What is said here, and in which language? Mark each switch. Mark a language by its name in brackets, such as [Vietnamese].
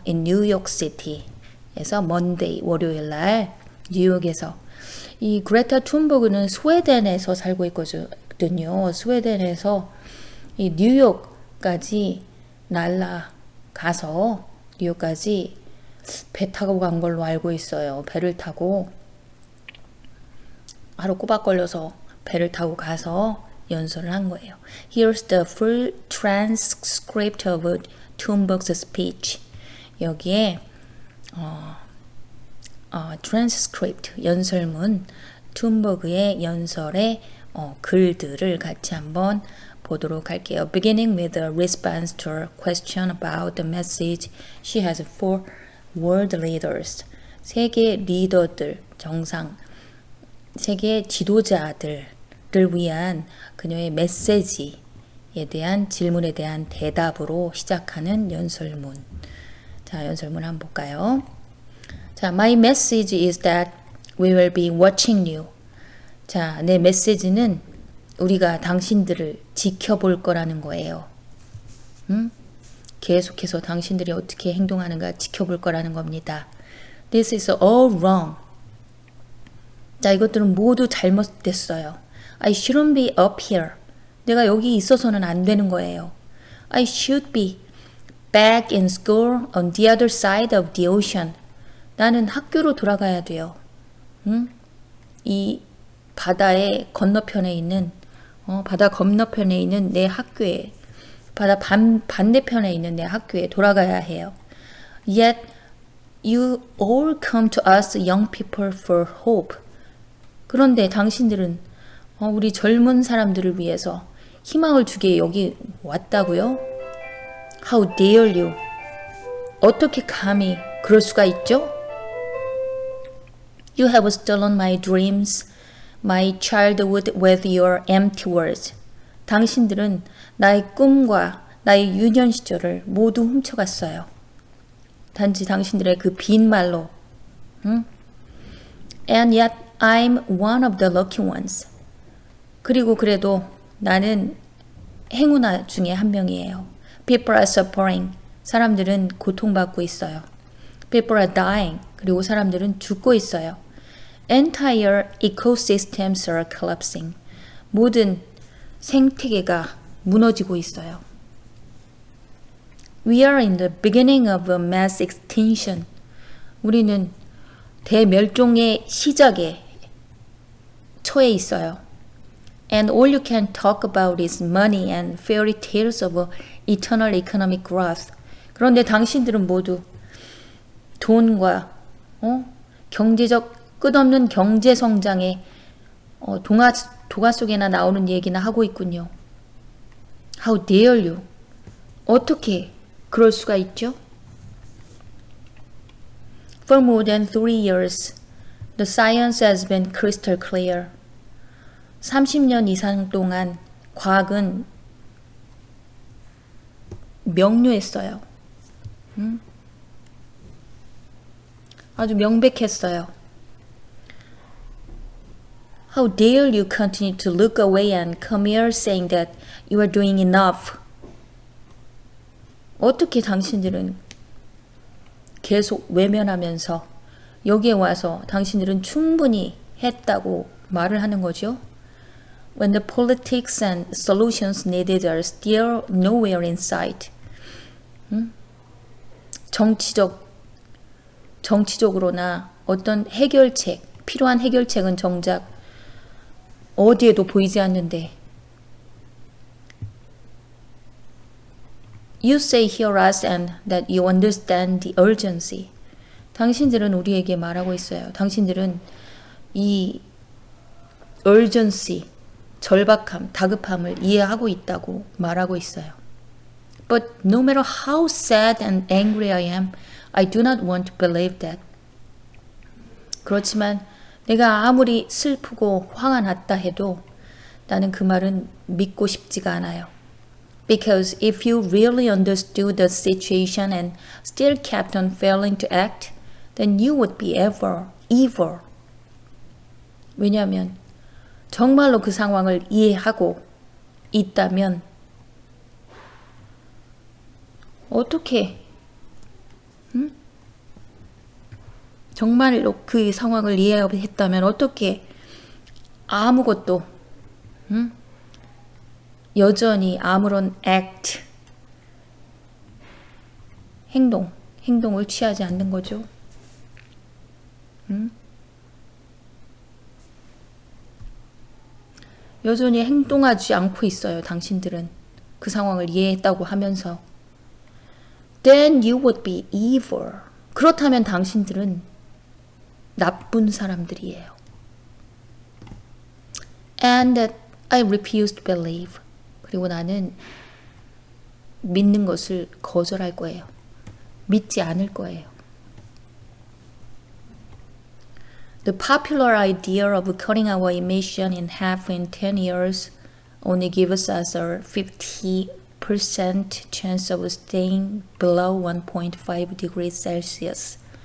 [English] In New York City에서 Monday, [Korean] 월요일날 뉴욕에서. 이 그레타 툰버그는 스웨덴에서 살고 있거든요. 스웨덴에서 이 뉴욕까지 날아가서 뉴욕까지 배 타고 간 걸로 알고 있어요. 배를 타고 하루 꼬박 걸려서 배를 타고 가서 연설을 한 거예요. [English] Here's the full transcript of Thunberg's speech. [Korean] 여기에 transcript 연설문 툰버그의 연설의 글들을 같이 한번 보도록 할게요. [English] Beginning with a response to a question about the message she has for world leaders. [Korean] 세계 리더들, 세계 지도자들을 위한 그녀의 메시지에 대한 질문에 대한 대답으로 시작하는 연설문. 자, 연설문 한번 볼까요? [English] 자, my message is that we will be watching you. [Korean] 자, 내 메시지는 우리가 당신들을 지켜볼 거라는 거예요. 계속해서 당신들이 어떻게 행동하는가 지켜볼 거라는 겁니다. [English] This is all wrong. [Korean] 자, 이것들은 모두 잘못됐어요. [English] I shouldn't be up here. [Korean] 내가 여기 있어서는 안 되는 거예요. [English] I should be back in school on the other side of the ocean. [Korean] 나는 학교로 돌아가야 돼요. 이 바다의 건너편에 있는 바다 건너편에 있는 내 학교에 바다 반대편에 있는 내 학교에 돌아가야 해요. [English] Yet you all come to us young people for hope. [Korean] 그런데 당신들은 우리 젊은 사람들을 위해서 희망을 주기에 여기 왔다고요? [English] How dare you? [Korean] 어떻게 감히 그럴 수가 있죠? [English] You have stolen my dreams, my childhood with your empty words. [Korean] 당신들은 나의 꿈과 나의 유년 시절을 모두 훔쳐갔어요. 단지 당신들의 그 빈 말로. [English] And yet I'm one of the lucky ones. [Korean] 그리고 그래도 나는 행운아 중에 한 명이에요. [English] People are suffering. [Korean] 사람들은 고통받고 있어요. [English] People are dying. [Korean] 그리고 사람들은 죽고 있어요. [English] Entire ecosystems are collapsing. [Korean] 모든 생태계가 무너지고 있어요. [English] We are in the beginning of a mass extinction. [Korean] 우리는 대멸종의 시작에 처해 있어요. [English] And all you can talk about is money and fairy tales of eternal economic growth. [Korean] 그런데 당신들은 모두 돈과 경제적 끝없는 경제 성장의 동화 속에나 나오는 얘기나 하고 있군요. [English] How dare you? [Korean] 어떻게 그럴 수가 있죠? [English] For more than 3 years, the science has been crystal clear. [Korean] 30년 이상 동안 과학은 명료했어요. 아주 명백했어요. [English] How dare you continue to look away and come here saying that you are doing enough? [Korean] 어떻게 당신들은 계속 외면하면서 여기에 와서 당신들은 충분히 했다고 말을 하는 거죠? [English] When the politics and solutions needed are still nowhere in sight. [Korean] 정치적으로나 어떤 해결책, 필요한 해결책은 정작 어디에도 보이지 않는데 [English] You say hear us and that you understand the urgency. [Korean] 당신들은 우리에게 말하고 있어요. 당신들은 이 urgency, 절박함, 다급함을 이해하고 있다고 말하고 있어요. [English] But no matter how sad and angry I am, I do not want to believe that. [Korean] 그렇지만 내가 아무리 슬프고 화가 났다 해도 나는 그 말은 믿고 싶지가 않아요. [English] Because if you really understood the situation and still kept on failing to act, then you would be evil. [Korean] 왜냐하면 정말로 그 상황을 이해하고 있다면 어떻게 정말로 그 상황을 이해했다면 어떻게 아무것도 여전히 아무런 act 행동을 취하지 않는 거죠. 여전히 행동하지 않고 있어요. 당신들은 그 상황을 이해했다고 하면서 [English] Then you would be evil. [Korean] 그렇다면 당신들은 나쁜 사람들이에요. [English] And that I refuse to believe. [Korean] 그리고 나는 믿는 것을 거절할 거예요. 믿지 않을 거예요. [English] The popular idea of cutting our emission in half in 10 years only gives us a 50% chance of staying below 1.5 degrees Celsius.